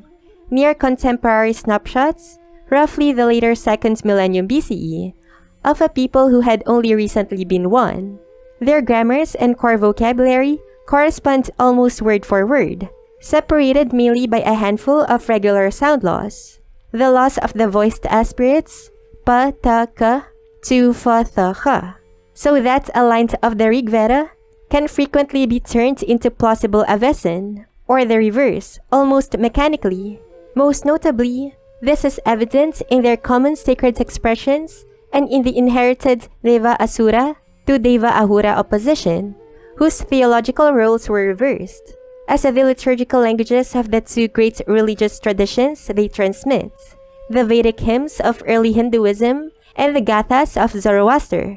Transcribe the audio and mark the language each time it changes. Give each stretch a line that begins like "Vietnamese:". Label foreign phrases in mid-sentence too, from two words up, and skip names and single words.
English: Near contemporary snapshots, roughly the later 2nd millennium BCE, of a people who had only recently been one. Their grammars and core vocabulary correspond almost word for word, separated mainly by a handful of regular sound laws. The laws of the voiced aspirates, pa, ta, ka, to, fa, tha, kha, so that a line of the Rigveda can frequently be turned into plausible Avestan, or the reverse, almost mechanically. Most notably, this is evident in their common sacred expressions and in the inherited Deva Asura to Deva Ahura opposition, whose theological roles were reversed, as the liturgical languages of the 2 great religious traditions they transmit, the Vedic hymns of early Hinduism and the Gathas of Zoroaster.